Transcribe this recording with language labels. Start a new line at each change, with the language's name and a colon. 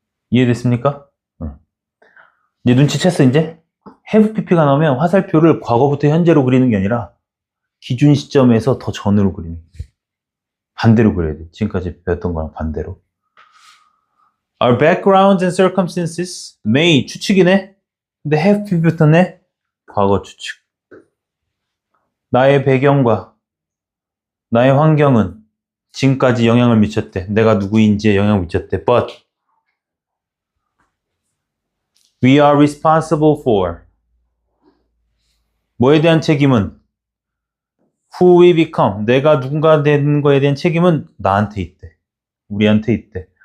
Korean: 이해됐습니까? 이제 눈치챘어 이제? have pp가 나오면 화살표를 과거부터 현재로 그리는 게 아니라 기준 시점에서 더 전으로 그리는 거예요. 반대로 그려야 돼. 지금까지 배웠던 거랑 반대로.
English: Our backgrounds and circumstances may
Korean: 추측이네? 근데 have pp 붙었네? 과거 추측. 나의 배경과 나의 환경은 지금까지 영향을 미쳤대. 내가 누구인지에 영향을 미쳤대.
English: But we are responsible for
Korean: 뭐에 대한 책임은
English: who we become
Korean: 내가 누군가 되는 거에 대한 책임은 나한테 있대. 우리한테 있대.